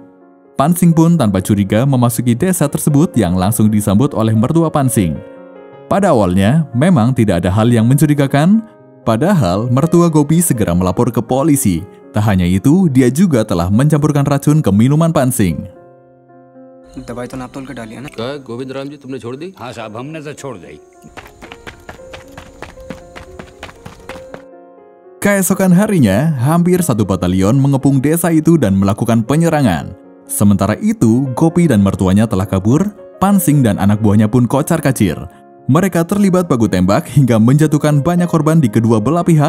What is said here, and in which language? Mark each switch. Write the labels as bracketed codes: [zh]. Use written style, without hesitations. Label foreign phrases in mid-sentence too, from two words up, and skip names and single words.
[id] Pansing pun tanpa curiga memasuki desa tersebut yang langsung disambut oleh mertua Pansing. Pada awalnya, memang tidak ada hal yang mencurigakan, padahal mertua Gopi segera melapor ke polisi. Tak hanya itu, dia juga telah mencampurkan racun ke minuman Pansing. [hi] दवाई तो नाप तोल के डाली है ना? क्या गोविंद राम जी तुमने छोड़ दी? हाँ साहब, हमने तो छोड़ दी। [id] Keesokan harinya, hampir satu batalion mengepung desa itu dan melakukan penyerangan. Sementara itu, Gopi dan mertuanya telah kabur, Pansing dan anak buahnya pun kocar-kacir. Mereka terlibat baku tembak hingga menjatuhkan banyak korban di kedua belah pihak.